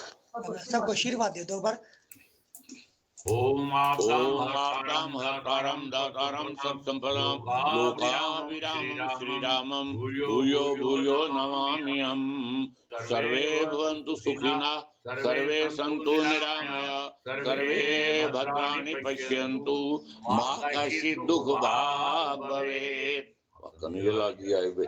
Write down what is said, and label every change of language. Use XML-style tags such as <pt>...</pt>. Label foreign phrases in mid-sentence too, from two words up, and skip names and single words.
<hi>सबको आशीर्वाद दे दो एक बार।</hi> <sa>ओम आपदाम हरतारम दातारम सब संपदाम लोकाभिरामं श्रीरामं भूयो भूयो नमाम्यहम्। सर्वे भवन्तु सुखिनः, सर्वे सन्तु निरामया, सर्वे भद्राणि पश्यन्तु, मा कश्चित् दुःखभाग् भवेत्।</sa> <hi>कन्हैया जी आए हुए।</hi>